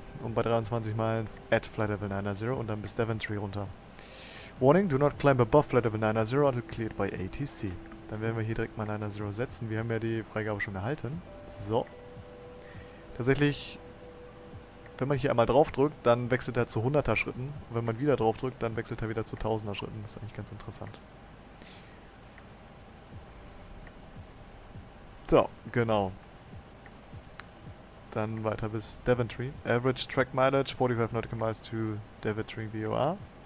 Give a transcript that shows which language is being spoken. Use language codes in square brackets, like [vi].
[de] Und bei 23 Meilen at Flight Level 90 und dann bis Daventry runter. [en] Warning, do not climb above Flight Level 90 until cleared by ATC. [de] Dann werden wir hier direkt mal 90 setzen. Wir haben ja die Freigabe schon erhalten. So. Tatsächlich, wenn man hier einmal drauf drückt, dann wechselt er zu 100er Schritten. Und wenn man wieder drauf drückt, dann wechselt er wieder zu 1000er Schritten. Das ist eigentlich ganz interessant. So, genau. Dann weiter bis Daventry. [en] Average Track Mileage, 45 Nautical Miles to Daventry VOR.